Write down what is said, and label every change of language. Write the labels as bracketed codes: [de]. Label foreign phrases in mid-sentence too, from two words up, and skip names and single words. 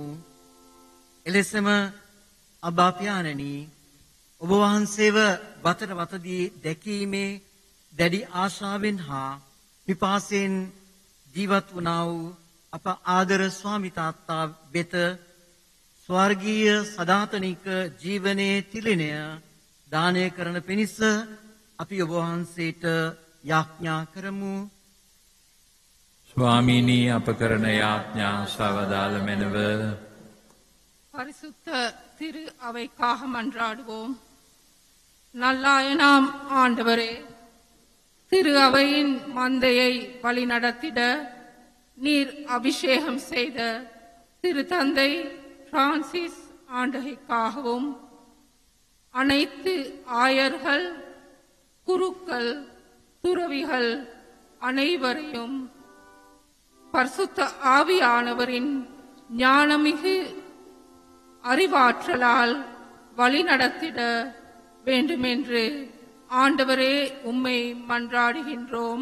[si] එලෙසම අබ්බා පියාණනි ඔබ වහන්සේව වතර වතදී දැකීමේ දැඩි ආශාවෙන් හා පිපාසයෙන් ජීවත් වුණා වූ අප ආදර ස්වාමි තාත්තා වෙත ස්වර්ගීය සදාතනික ජීවනයේ තිලිනය දානය කරන පිණිස අපි ඔබ වහන්සේට යාඥා කරමු. ස්වාමීනී අප කරන යාඥා සවදාල මෙනව. [ta] பரிசுத்த திரு அவைக்காக மன்றாடுவோம். நல்லாயனாம் ஆண்டவரே, திரு அவையின் மந்தையை வழிநடத்திட நீர் அபிஷேகம் செய்த திரு தந்தை பிரான்சிஸ் ஆண்டகைக்காகவும் அனைத்து ஆயர்கள், குருக்கள், துறவிகள் அனைவரையும் பரிசுத்த ஆவியானவரின் ஞானமிகு அறிவாற்றலால் வழிநடத்திட வேண்டுமென்று ஆண்டவரே உம்மை மன்றாடுகின்றோம்.